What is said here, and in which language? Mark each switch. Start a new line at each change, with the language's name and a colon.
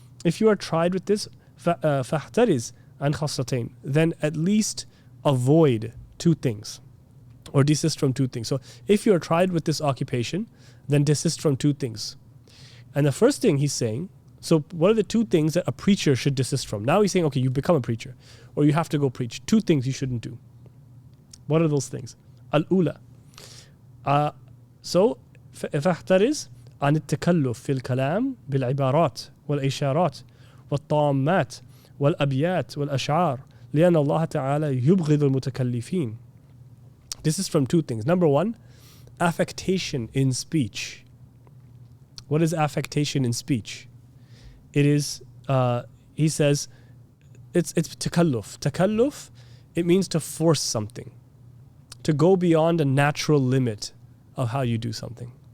English: If you are tried with this,
Arabic: فَاحْتَرِزْ عَنْ خَصَّتَيْنِ,
English: then at least avoid two things, or desist from two things. So if you are tried with this occupation, then desist from two things. And the first thing he's saying, so what are the two things that a preacher should desist from? Now he's saying, okay, you become a preacher, or you have to go preach. Two things you shouldn't do. What are those things? Al-ula.
Arabic: So فاحترز عن التكلف في الكلام بالعبارات والإشارات والطامات والأبيات والأشعار لأن الله تعالى يبغض المتكلفين.
English: This is from two things. Number one, affectation in speech. What is affectation in speech? It is, he says, it's takalluf. Takalluf, it means to force something, to go beyond a natural limit of how you do something.